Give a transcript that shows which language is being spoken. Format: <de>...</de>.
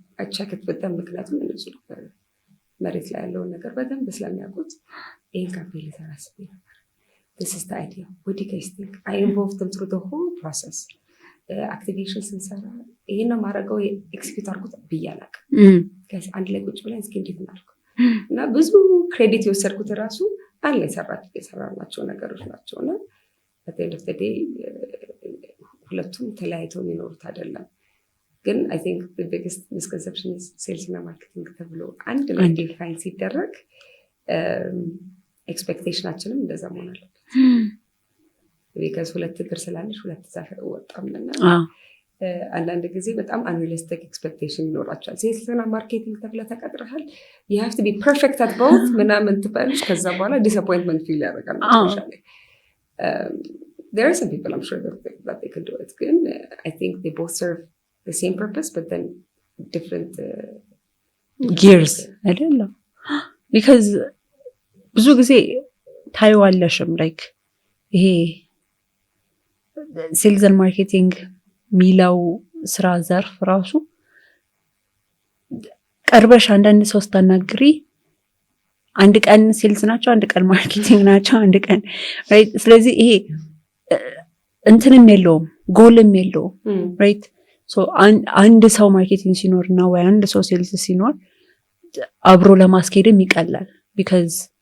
<en>I check it with them</en> <am>ምክንያቱም እነሱ መሬት ላይ ያለውን ነገር በደንብ ስለሚያውቁት ይሄን ካምፔን ልሰራ አስቤ ነበር።</am> <en>This is the idea. What do you guys think? I involved them through the whole process.</en> <am>አክቲቬሽን ስንሰራ ይሄን ነው ማድረገው ኤክስኪዩት አድርጉት ብያለሁ። አንድ ላይ ቁጭ ብለን እስኪ እንዴት እናድርገው እና ብዙ ክሬዲት የወሰድኩት ራሱ አንድ ላይ የሰራናቸው ነገሮች ናቸው። እና</am> <en>at the end of the day</en> <am>ሁለቱም ተለያይተው የሚኖሩት አይደለም። ግን</am> <en>I think the biggest misconception is</en> <am>ሴልስ እና ማርኬቲንግ ተብሎ አንድ ላይ ዲፋይን ሲደረግ ኤክስፔክቴሽናችንም እንደዛ መሆን አለበት። ቢካዝ ሁለት እግር ስላለሽ ሁለት ዛፍ ወጣምና አንዳንድ ጊዜ በጣም አንሪሊስቲክ ኤክስፔክቴሽን ይኖራቸዋል። ሴልስና ማርኬቲንግ ተብለህ ተቀጥረሃል</am> <en>you have to be perfect at both</en> <am>ምናምን ትበልሽ ከዛ በኋላ ዲስአፖይንትመንት ፊል ያደርጋል መጨረሻ ላይ።</am> <en>there are some people I'm sure that they can do it.</en> <am>ግን</am> <en>I think they both serve the same purpose but then different</en> <am>gears አይደለም። because ብዙ ጊዜ ታይዋለሽም like ይሄ ሴልስ እና ማርኬቲንግ ሚለው ስራ ዘርፍ ራሱ ቀርበሽ አንዳንድ ሰው ስታናግሪ አንድ ቀን ሴልስ ናቸው፣ አንድ ቀን ማርኬቲንግ ናቸው፣ አንድ ቀን ራይት። ስለዚህ ይሄ እንትንም የለውም ጎልም የለውም ራይት። ሶ አንድ ሰው ማርኬቲንግ ሲኖር እና ወይ አንድ ሰው ሴልስ ሲኖር አብሮ ለማስኬድም ይቀላል። ቢካዝ</am>